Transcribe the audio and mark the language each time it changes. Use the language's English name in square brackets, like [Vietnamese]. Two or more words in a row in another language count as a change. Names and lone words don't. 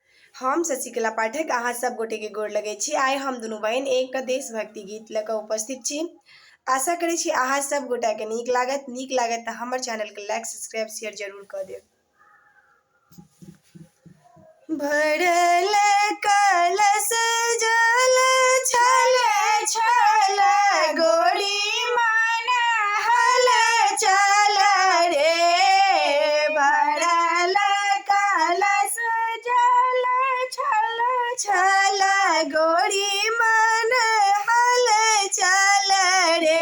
[Maithili] हम शशिकला पाठक अहाँ सब गोटे के गोर लगे छी। आइ हम दुनू बहन एक देशभक्ति गीत लऽ कऽ उपस्थित छी। आशा करै छी अहाँ सब गोटा के नीक लागत तऽ हमर चैनल के लाइक सब्सक्राइब शेयर जरूर कऽ देब। भरल कलश जल छल छल गोरी मन हल चल रे। भरल कलश जल छल छल गोरी मन हल चल रे।